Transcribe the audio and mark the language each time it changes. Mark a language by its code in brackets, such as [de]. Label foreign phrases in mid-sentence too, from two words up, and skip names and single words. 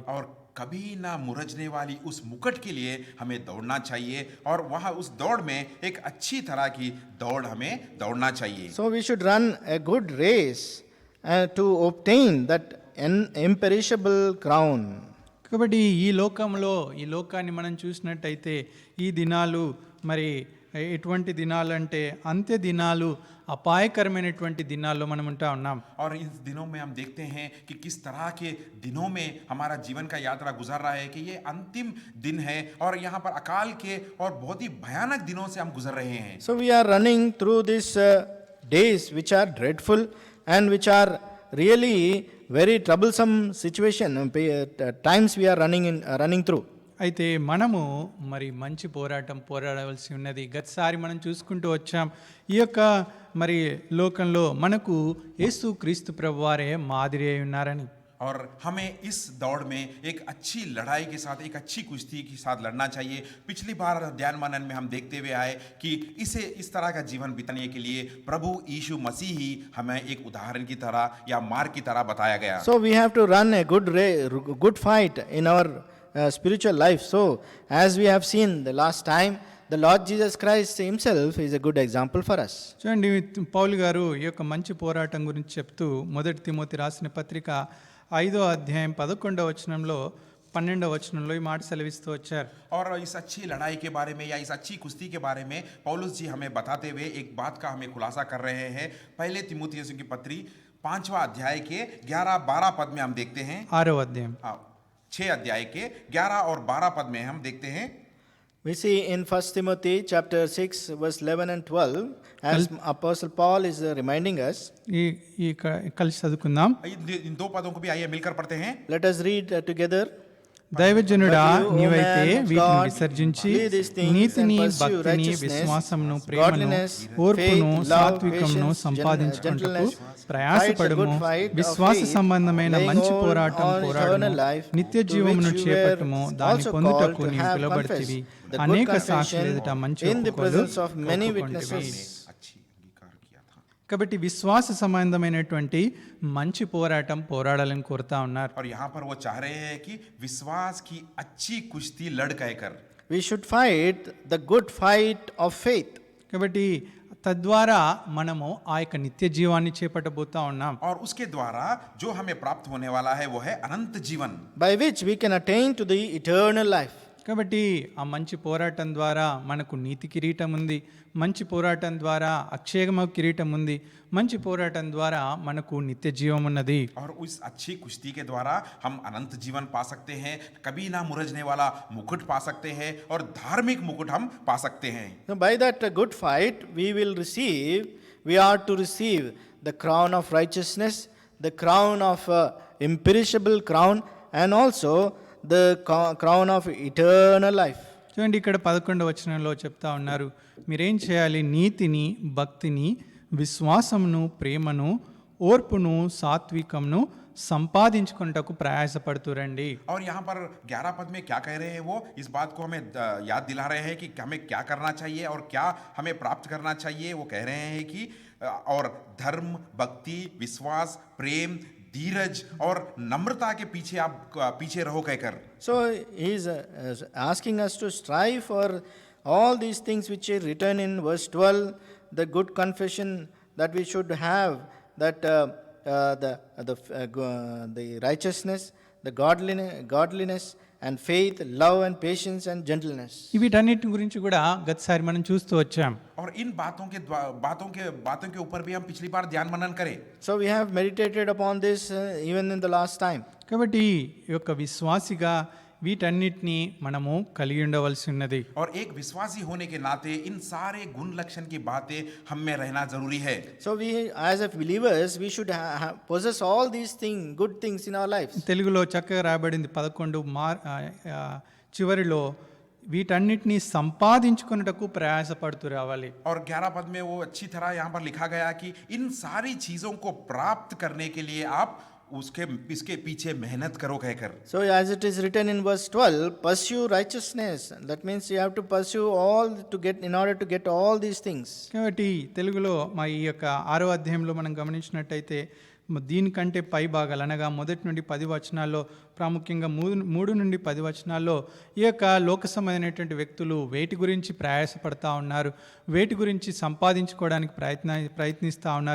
[hi] और कभी ना मुरझने वाली उस मुकुट के लिए हमें दौड़ना चाहिए और वहाँ उस दौड़ में एक अच्छी तरह की दौड़ हमें दौड़ना चाहिए. [en] So we should run a good race to obtain that imperishable crown. [te] కాబట్టి ఈ లోకాన్ని మనం చూసినట్టయితే ఈ దినాలు మరి ఎటువంటి దినాలు అంటే అంత్య దినాలు, అపాయకరమైనటువంటి దినాల్లో మనం ఉంటా ఉన్నాం. [hi] और इन दिनों में हम देखते हैं कि किस तरह के दिनों में हमारा जीवन का यात्रा गुजर रहा है कि ये अंतिम दिन है और यहाँ पर अकाल के और बहुत ही भयानक दिनों से हम गुजर रहे हैं. [en] So we are running through these days which are dreadful and which are really very troublesome situation, times we are running through. [te] అయితే మనము మరి మంచి పోరాడవలసి ఉన్నది. గతసారి మనం చూసుకుంటూ వచ్చాం, ఈ యొక్క మరి లోకంలో మనకు యేసు క్రీస్తు ప్రభువారే మాదిరి అయి ఉన్నారని. [hi] और हमें इस दौड़ में एक अच्छी लड़ाई के साथ, एक अच्छी कुश्ती के साथ लड़ना चाहिए. पिछली बार ध्यान मनन में हम देखते हुए आए कि इस तरह का जीवन बिताने के लिए प्रभु यीशु मसीह ही हमें एक उदाहरण की तरह या मार्ग की तरह बताया गया. [en] So we have to run a good fight in our spiritual life. So as we have seen the last time, the Lord Jesus Christ himself is a good example for us. [te] చూడండి, పౌలు గారు ఈ యొక్క మంచి పోరాటం గురించి చెప్తూ మొదటి తిమోతి రాసిన పత్రిక 5వ అధ్యాయం 11వ వచనంలో 12వ వచనంలో ఈ మాట సెలవిస్తూ వచ్చారు. [hi] और इस अच्छी लड़ाई के बारे में या इस अच्छी कुश्ती के बारे में पौलुस जी हमें बताते हुए एक बात का हमें खुलासा कर रहे हैं. पहले तीमुथियुस की पत्री 5वां अध्याय के 11-12 पद में हम देखते हैं. [te] 6వ అధ్యాయం [hi] 6 अध्याय के 11 और 12 पद में हम देखते हैं. [en] We see in 1 Timothy chapter 6 verse 11 and 12, as Apostle Paul is reminding us. [te] ఈ కలిసి చదువుకుందాం. [hi] इन दो पदों को भी आइए मिलकर पढ़ते हैं. [en] Let us read together. [te] దైవజనుడా, నీవైతే వీటిని విసర్జించి నీతిని, భక్తిని, విశ్వాసమును, ప్రేమను, ఓర్పును, సాత్వికమును సంపాదించుకుంటూ ప్రయాసపడుము. విశ్వాస సంబంధమైన మంచి పోరాటం పోరాడుము. నిత్య జీవమును చేపట్టుము. దాన్ని పొందుటకు నీవు పిలువబడితివి. అనేక సాక్షుల ఎదుట మంచి ఒప్పుకోలు ఒప్పుకొంటివి. కాబట్టి విశ్వాస సంబంధమైనటువంటి మంచి పోరాటం పోరాడాలని కోరుతా ఉన్నారు. [hi] और यहाँ पर वो चाह रहे हैं कि विश्वास की अच्छी कुश्ती लड़ कहकर [en] We should fight the good fight of faith. [te] కాబట్టి తద్వారా మనము ఆ యొక్క నిత్య జీవాన్ని చేపట్టబోతా ఉన్నాం. [hi] और उसके द्वारा जो हमें प्राप्त होने वाला है वो है अनंत जीवन, [en] by which we can attain to the eternal life. [te] కాబట్టి ఆ మంచి పోరాటం ద్వారా మనకు నీతి కిరీటం ఉంది, మంచి పోరాటం ద్వారా అక్షయమ కిరీటం ఉంది, మంచి పోరాటం ద్వారా మనకు నిత్య జీవం ఉన్నది. [hi] और उस अच्छी कुश्ती के द्वारा हम अनंत जीवन पा सकते हैं, कभी ना मुरझने वाला मुकुट पा सकते हैं और धार्मिक मुकुट हम पा सकते हैं. [en] So by that good fight, we are to receive the crown of righteousness, the crown of imperishable crown, and also the crown of eternal life. [te] చూడండి, ఇక్కడ 11వ వచనంలో చెప్తా ఉన్నారు, మీరేం చేయాలి? నీతిని, భక్తిని, విశ్వాసమును, ప్రేమను, ఓర్పును, సాత్వికమును సంపాదించుకొనుటకు ప్రయాసపడుతురండి. [hi] और यहाँ पर 11 पद में क्या कह रहे हैं, वो इस बात को हमें याद दिला रहे हैं कि हमें क्या करना चाहिए और क्या हमें प्राप्त करना चाहिए. वो कह रहे हैं कि और धर्म, भक्ति, विश्वास, प्रेम, धीरज और नम्रता के पीछे आप पीछे रहो कहकर. [en] So he is asking us to strive for all these things which are written in verse 12, the good confession that we should have, that the righteousness, the godliness and faith, love and patience and gentleness. [te] వీటన్నిటి గురించి కూడా గతసారి మనం చూస్తూ వచ్చాం. [hi] और इन बातों के ऊपर भी हम पिछली बार ध्यान मनन करें. [en] So we have meditated upon this even in the last time. [te] కాబట్టి ఈ యొక్క విశ్వాసిగా వీటన్నిటిని మనము కలిగి ఉండవలసి ఉన్నది. [hi] और एक विश्वासी होने के नाते इन सारे गुण लक्षण की बातें हम में रहना जरूरी है. [en] So we as a believers we should possess all these things, good things in our lives. [te] తెలుగులో చక్కగా రాయబడింది 11 చివరిలో, వీటన్నిటిని సంపాదించుకొనుటకు ప్రయాసపడుతూ రావాలి. [hi] और 11 पद में वो अच्छी तरह यहाँ पर लिखा गया कि इन सारी चीजों को प्राप्त करने के लिए आप इसके पीछे मेहनत करो कहकर. [en] So as it is written in verse 12, pursue righteousness. That means you have to pursue all in order to get all these things. [te] కాబట్టి తెలుగులో మా ఈ యొక్క 6వ అధ్యాయంలో మనం గమనించినట్టయితే దీనికంటే పై భాగాలు అనగా 1 నుండి 10 వచనాల్లో, ప్రాముఖ్యంగా 3 నుండి 10 వచనాల్లో ఈ యొక్క లోక సంబంధమైనటువంటి వ్యక్తులు వేటి గురించి ప్రయాసపడతా ఉన్నారు, వేటి గురించి సంపాదించుకోవడానికి ప్రయత్నిస్తూ ఉన్నారు.